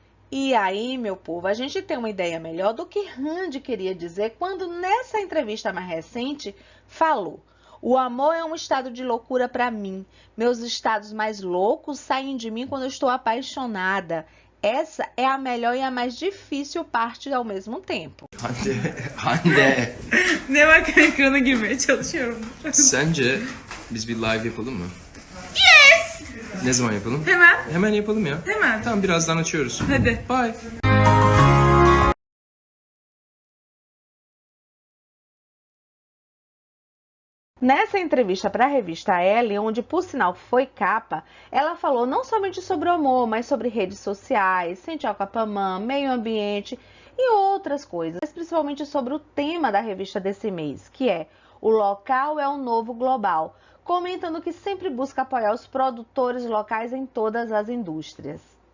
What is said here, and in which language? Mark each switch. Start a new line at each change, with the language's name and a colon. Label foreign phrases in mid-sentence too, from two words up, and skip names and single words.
Portuguese: E aí, meu povo, a gente tem uma ideia melhor do que Randy queria dizer quando nessa entrevista mais recente falou: o amor é um estado de loucura para mim. Meus estados mais loucos saem de mim quando eu estou apaixonada. Essa é a melhor e a mais difícil parte ao mesmo tempo.
Turkish: Hande, Ne bak ekrana girmeye çalışıyorum. sence biz bir live yapalım mı? Yes! Ne zaman yapalım? Hemen. Hemen yapalım ya. Hemen. Tamam, birazdan açıyoruz. Hadi. Bye.
Portuguese: Nessa entrevista para a revista Elle, onde por sinal foi capa, ela falou não somente sobre o amor, mas sobre redes sociais, Sentialcapamã, meio ambiente e outras coisas, mas principalmente sobre o tema da revista desse mês, que é O Local é o Novo Global, comentando que sempre busca apoiar os produtores locais em todas as indústrias.